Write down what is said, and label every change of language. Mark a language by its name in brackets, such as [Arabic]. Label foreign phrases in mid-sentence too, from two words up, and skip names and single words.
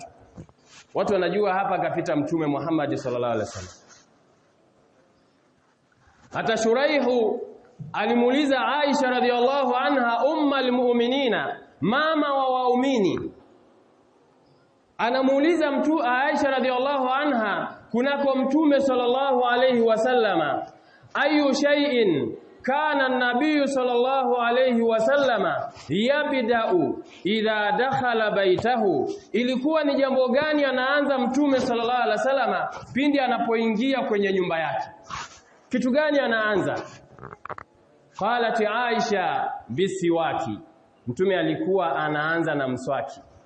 [Swahili] Watu wanajua hapa kapita Mtume Muhammad [Arabic] صلى الله عليه وسلم. [Swahili] Hata Shuraihu alimuuliza Aisha [Arabic] رضي الله عنها, أم المؤمنين, [Swahili] mama wa waumini, anamuuliza mtu Aisha [Arabic] رضي الله عنها [Swahili] kunako Mtume [Arabic] صلى الله عليه وسلم, أي شيء كان النبي صلى الله عليه وسلم يبدأ إذا دخل بيته, [Swahili] ilikuwa ni jambo gani anaanza Mtume [Arabic] صلى الله عليه وسلم [Swahili] pindi anapoingia kwenye nyumba yake? Kitu gani anaanza? [Arabic] قالت عائشة بالسواك, [Swahili] Mtume alikuwa anaanza na mswaki.